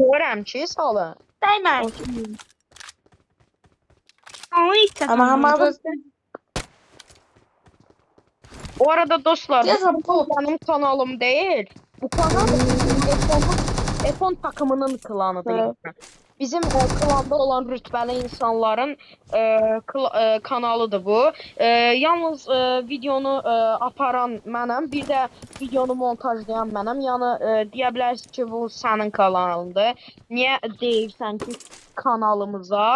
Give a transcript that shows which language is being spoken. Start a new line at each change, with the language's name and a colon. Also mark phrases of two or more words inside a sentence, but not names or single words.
Azerbaijani: Görürəm ki, salı. Dəymə. Onu ilk Ama hamada O arada dostlar, Yazın,
Turkish: bu benim kanalım değil. Bu kanal F10 takımının klanıdır. Evet. Yani.
Azerbaijani: Bizim klanda olan rütbəli insanların kanalıdır bu. Yalnız videonu aparan mənəm, bir də videonu montajlayan mənəm. Yəni deyə bilərsiniz ki, bu sənin kanalındır. Niyə deyirsən ki, kanalımıza?